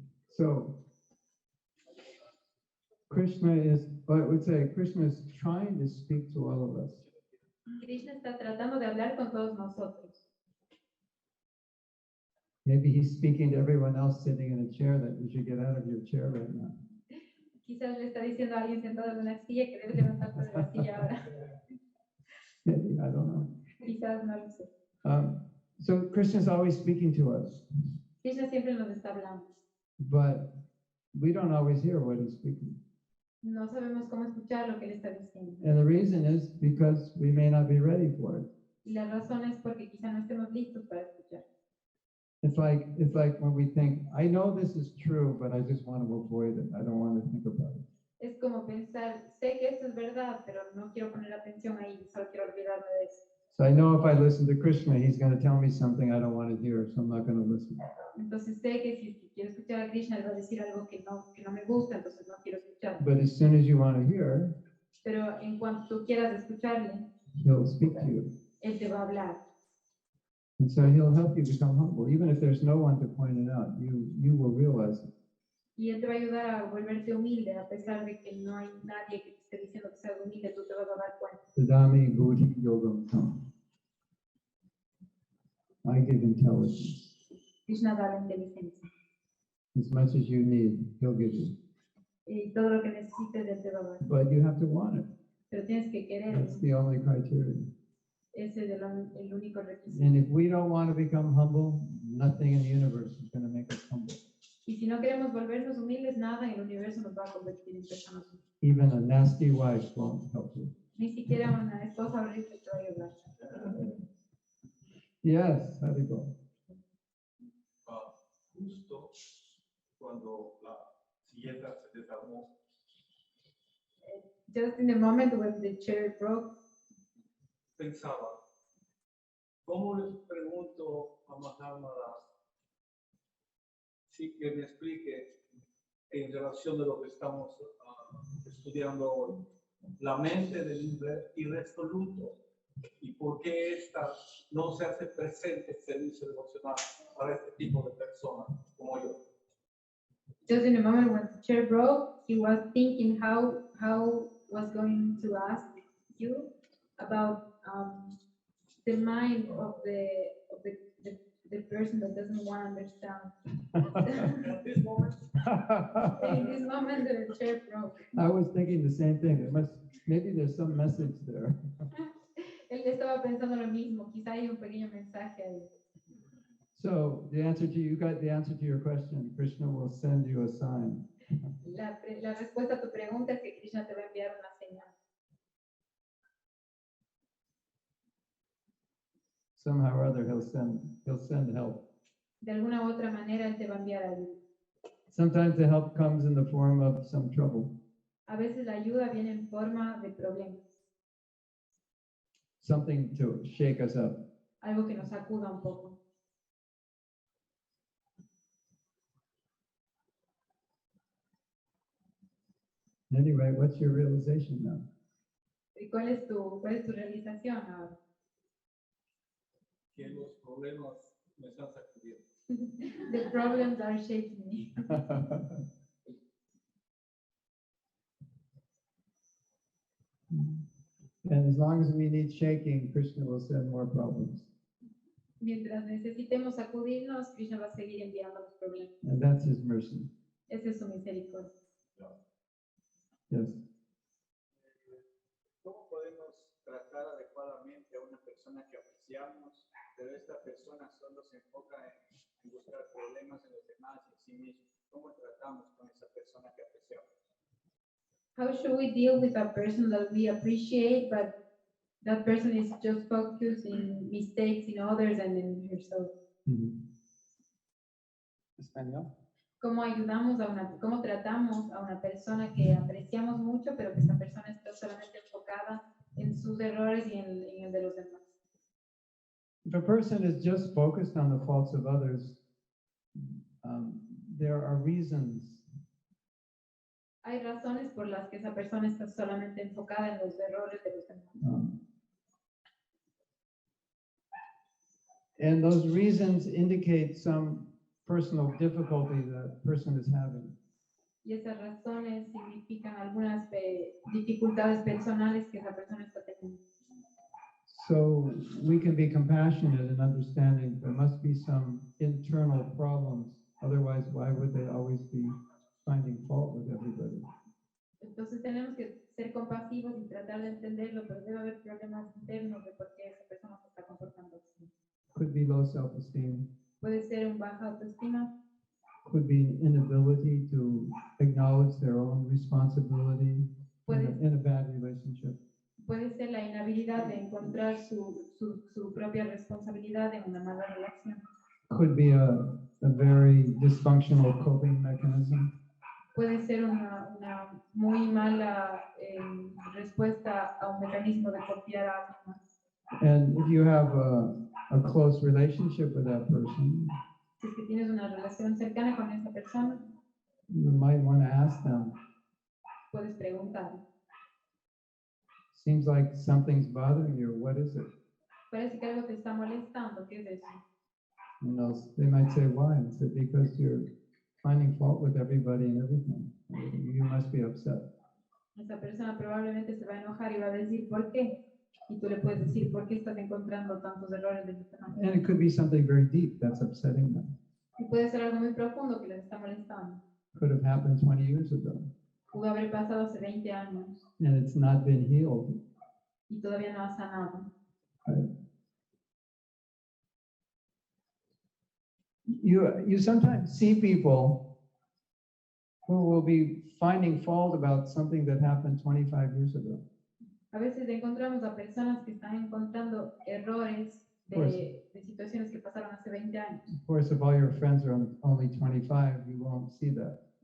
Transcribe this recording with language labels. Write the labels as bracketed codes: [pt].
[en] So, Krishna is, I would say, Krishna is trying to speak to all of us. [es] Krishna está tratando de hablar con todos nosotros. [en] Maybe he's speaking to everyone else sitting in a chair that you should get out of your chair right now. [es] Quizás le está diciendo a alguien sentado en una silla que debe levantarse de la silla ahora. [en] Maybe, I don't know. [es] Quizás no lo sé. [en] So Krishna is always speaking to us, [es] Krishna siempre nos está hablando. [en] but we don't always hear what he's speaking. [es] No sabemos cómo escuchar lo que él está diciendo. [en] And the reason is because we may not be ready for it. [es] Y la razón es porque quizá no estemos listos para escuchar. [en] It's like when we think, I know this is true, but I just want to avoid it. I don't want to think about it. [es] Es como pensar, sé que eso es verdad, pero no quiero poner atención ahí, solo quiero olvidarme de eso. [en] So I know if I listen to Krishna, he's going to tell me something I don't want to hear, so I'm not going to listen. [es] Entonces sé que si quiero escuchar a Krishna, él va a decir algo que no me gusta, entonces no quiero escuchar. [en] But as soon as you want to hear, [es] Pero en cuanto tú quieras escucharle, [en] he'll speak to you. [es] Él te va a hablar. [en] And so he'll help you become humble. Even if there's no one to point it out, you will realize it. [es] Y él te va a ayudar a volverte humilde, a pesar de que no hay nadie que te esté diciendo que seas humilde, tú te vas a dar cuenta. [sa] Tadami buddhi yogam tam. [en] I give intelligence. [es] Krishna da la inteligencia. [en] As much as you need, he'll give you. [es] Y todo lo que necesites, él te va a dar. [en] But you have to want it. [es] Pero tienes que quererlo. [en] That's the only criteria. [es] Ese es el único requisito. [en] And if we don't want to become humble, nothing in the universe is going to make us humble. [es] Y si no queremos volvernos humildes, nada en el universo nos va a convertir en personas humildes. [en] Even a nasty wife won't help you. [es] Ni siquiera una esposa horrible te va a ayudar. [en] Yes, how to go. [es] Justo cuando la silleta se desarmó, [en] Just in the moment when the chair broke, [es] pensaba, ¿cómo les pregunto a Mahatma sí que me explique en relación de lo que estamos estudiando hoy? La mente del irresoluto y por qué esta no se hace presente en servicio devocional para este tipo de personas como yo. [en] just in the moment when the chair broke, he was thinking how was going to ask you about the mind of the person that doesn't want to understand. At this moment, In this moment, the chair broke. I was thinking the same thing. Maybe there's some message there. [es] Él estaba pensando lo mismo. Quizá hay un pequeño mensaje ahí. [en] So you got the answer to your question. Krishna will send you a sign. [es] La respuesta a tu pregunta es que Krishna te va a enviar una señal. [en] Somehow or other, he'll send help. [es] De alguna u otra manera, él te va a enviar ayuda. [en] Sometimes the help comes in the form of some trouble. [es] A veces la ayuda viene en forma de problemas, [en] Something to shake us up. [es] algo que nos sacuda un poco. [en] Anyway, what's your realization now? [es] ¿Y cuál es tu realización ahora? que los problemas me están sacudiendo. [en] The problems are shaking me. And as long as we need shaking, Krishna will send more problems. [es] Mientras necesitemos sacudirnos, Krishna va a seguir enviando los problemas. [en] And that's his mercy. [es] Esa es su misericordia. [en] Yes. [es] ¿Cómo podemos tratar adecuadamente a una persona que apreciamos, pero esta persona solo se enfoca en buscar problemas en los demás y en sí mismo? ¿Cómo tratamos con esa persona que apreciamos? [en] How should we deal with a person that we appreciate, but that person is just focused in mistakes in others and in herself? [es] Español. ¿Cómo tratamos a una persona que apreciamos mucho, pero que esa persona está solamente enfocada en sus errores y en el de los demás? [en] If a person is just focused on the faults of others, there are reasons. [es] Hay razones por las que esa persona está solamente enfocada en los errores de los demás. [en] And those reasons indicate some personal difficulty that person is having. [es] Y esas razones significan algunas dificultades personales que esa persona está teniendo. [en] So we can be compassionate and understanding there must be some internal problems. Otherwise, why would they always be finding fault with everybody? [es] Entonces tenemos que ser compasivos y tratar de entenderlo, pero debe haber problemas internos de por qué esa persona se está comportando así. [en] Could be low self-esteem. [es] Puede ser un baja autoestima, [en] Could be inability to acknowledge their own responsibility in a bad relationship. [es] puede ser la inhabilidad de encontrar su propia responsabilidad en una mala relación. [en] Could be a very dysfunctional coping mechanism. [es] Puede ser una muy mala respuesta a un mecanismo de copiar a alguien más. [en] And if you have a close relationship with that person, [es] Si es que tienes una relación cercana con esa persona, [en] you might want to ask them, [es] puedes preguntar, [en] Seems like something's bothering you. What is it? [es] Parece que algo te está molestando. ¿Qué es eso? [en] And they might say, why? And say, because you're finding fault with everybody and everything. You must be upset. [es] Esa persona probablemente se va a enojar y va a decir, ¿por qué? Y tú le puedes decir, ¿por qué estás encontrando tantos errores de los demás? [en] And it could be something very deep that's upsetting them. [es] Y puede ser algo muy profundo que les está molestando. [en] Could have happened 20 years ago. [es] Pudo haber pasado hace 20 años [en] And it's not been healed. [es] y todavía no ha sanado. [en] Right? You sometimes see people who will be finding fault about something that happened 25 years ago. [es] A veces encontramos a personas que están encontrando errores de situaciones que pasaron hace 20 años. [en] Of course, if all your friends are only 25, you won't see that.